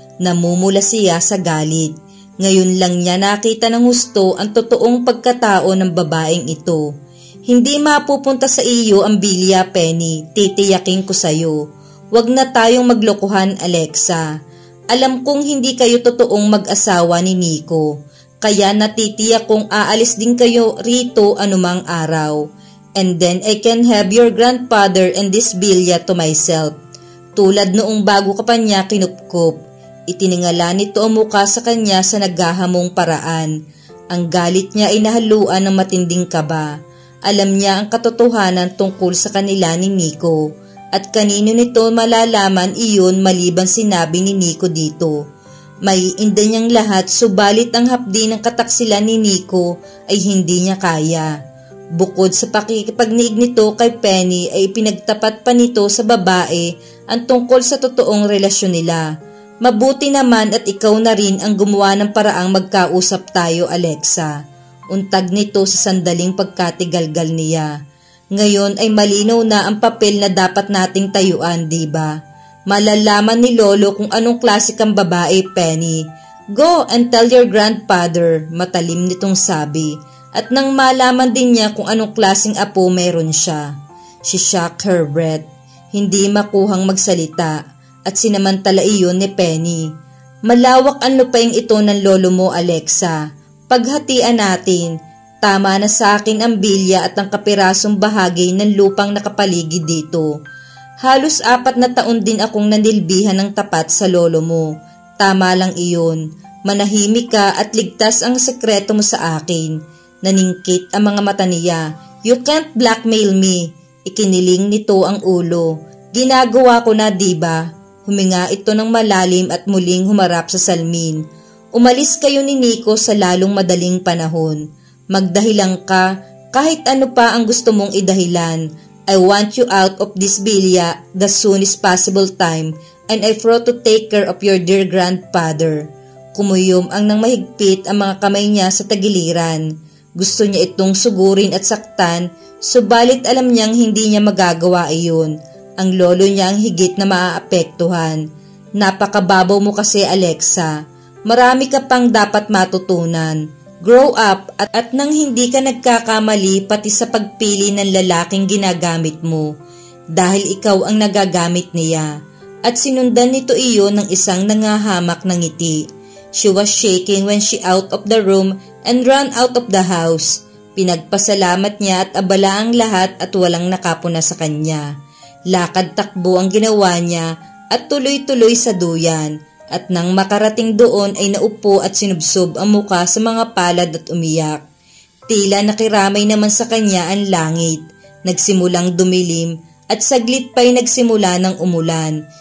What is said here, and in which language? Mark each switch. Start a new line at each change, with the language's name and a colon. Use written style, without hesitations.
Filipino: Namumula siya sa galit. Ngayon lang niya nakita ng husto ang totoong pagkatao ng babaeng ito. Hindi mapupunta sa iyo ang Bilya, Penny. Titiyakin ko sa'yo. Huwag na tayong maglokohan, Alexa. Alam kong hindi kayo totoong mag-asawa ni Nico. Kaya natitiyak kong aalis din kayo rito anumang araw.
English: And then I can have your grandfather and this Bilya to myself.
Filipino: Tulad noong bago ka pa niya kinupkup. Itiningala nito ang muka sa kanya sa naghahamong paraan. Ang galit niya ay nahaluan ng matinding kaba. Alam niya ang katotohanan tungkol sa kanila ni Nico. At kanino nito malalaman iyon maliban sinabi ni Nico dito. May inda niyang lahat subalit ang hapdi ng kataksilan ni Nico ay hindi niya kaya. Bukod sa pakikipagniig nito kay Penny ay pinagtapat pa nito sa babae ang tungkol sa totoong relasyon nila. Mabuti naman at ikaw na rin ang gumawa ng paraang magkausap tayo, Alexa. Untag nito sa sandaling pagkatigalgal niya. Ngayon ay malinaw na ang papel na dapat nating tayuan, diba? Malalaman ni Lolo kung anong klase kang babae, Penny.
English: Go and tell your grandfather, matalim nitong sabi.
Filipino: At nang malaman din niya kung anong klaseng apo meron siya. She shook her breath. Hindi makuhang magsalita at sinamantala iyon ni Penny. Malawak ang lupaing ito ng lolo mo, Alexa. Paghatian natin. Tama na sa akin ang bilya at ang kapirasong bahagi ng lupang nakapaligid dito. Halos 4 na taon din akong nanilbihan ng tapat sa lolo mo. Tama lang iyon. Manahimik ka at ligtas ang sekreto mo sa akin. Naningkit ang mga mata niya.
English: You can't blackmail me. Ikiniling nito ang ulo.
Filipino: Ginagawa ko na, diba? Huminga ito ng malalim at muling humarap sa salamin. Umalis kayo ni Nico sa lalong madaling panahon. Magdahilan ka, kahit ano pa ang gusto mong idahilan.
English: I want you out of this villa the soonest possible time, and I thought to take care of your dear grandfather.
Filipino: Kumuyom ang nang mahigpit ang mga kamay niya sa tagiliran. Gusto niya itong sugurin at saktan, subalit alam niyang hindi niya magagawa iyon. Ang lolo niya ang higit na maaapektuhan. Napakababaw mo kasi, Alexa. Marami ka pang dapat matutunan. Grow up at nang hindi ka nagkakamali pati sa pagpili ng lalaking ginagamit mo. Dahil ikaw ang nagagamit niya. At sinundan nito iyon ng isang nangahamak ng ngiti.
English: She was shaking when she out of the room and ran out of the house.
Filipino: Pinagpasalamat niya at abala ang lahat at walang nakapuna sa kanya. Lakad-takbo ang ginawa niya at tuloy-tuloy sa duyan. At nang makarating doon ay naupo at sinubsob ang muka sa mga palad at umiyak. Tila nakiramay naman sa kanya ang langit. Nagsimulang dumilim at saglit pa'y nagsimula ng umulan.